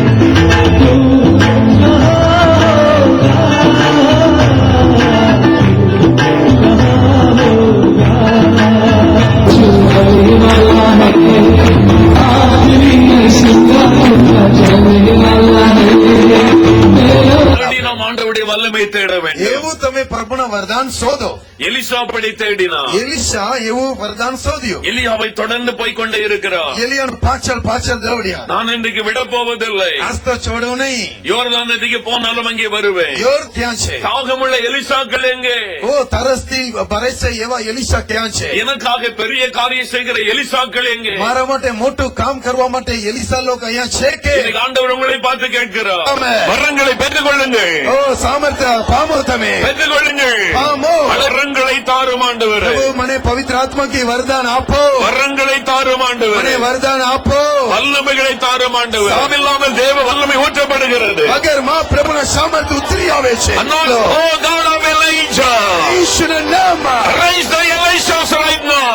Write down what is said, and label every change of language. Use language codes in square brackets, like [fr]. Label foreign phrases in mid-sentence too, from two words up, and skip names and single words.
[hi] तू आने वाला है, आखिरी में सिंगापुर का जाने वाला है। [ta] நாம் ஆண்டவருடைய வல்லமை தேட வேண்டும். [gu] એવું તમે પ્રભુના વરદાન શોધો. [ta] எலிசா படி தேடினான். [gu] એલિશા એવું વરદાન શોધ્યું. [ta] எலியாவை தொடர்ந்து போய்க்கொண்டே இருக்கிறார். [gu] એલિયાને પાછળ પાછળ દોડ્યા. [ta] நான் இன்றைக்கு விட போவதில்லை. [gu] આજ તો છોડવું નહીં. [ta] யோர்தான் நதிக்கு போனாலும் அங்கே வருவேன். [gu] યોર ત્યાં છે. [ta] தாகமுள்ள எலிசாக்கள் எங்கே? [gu] ઓ તરસથી ભરે છે એવા એલિશા ક્યાં છે? [ta] எனக்காக பெரிய காரியம் செய்கிற எலிசாக்கள் எங்கே? [gu] મારા માટે મોટું કામ કરવા માટે એલિશા લોકો અહીંયા છે કે? [ta] இன்னைக்கு ஆண்டவர் உங்களை பார்த்து கேட்கிறார். ஆமென். வரங்களை பெற்றுக் கொள்ளுங்கள். [gu] ઓ સામર્થ્ય પામો તમે. [ta] பெற்றுக் கொள்ளுங்கள். [gu] પામો. [ta] வரங்களை தாரும் ஆண்டவர். [gu] પ્રભુ મને પવિત્ર આત્મા કી વરદાન આપો. [ta] வரங்களை தாரும் ஆண்டவர். [gu] મને વરદાન આપો. [ta] வல்லமைகளை தாரும் ஆண்டவர். சாமில்லாமல் தேவ வல்லமை ஊற்றப்படுகிறது. [gu] વગર માં પ્રભુના સામર્થ્ય ઉતરી આવે છે. [en] Oh God of Elijah, [gu] ઈશ્વરના નામમાં [en] raise the Elishas right now.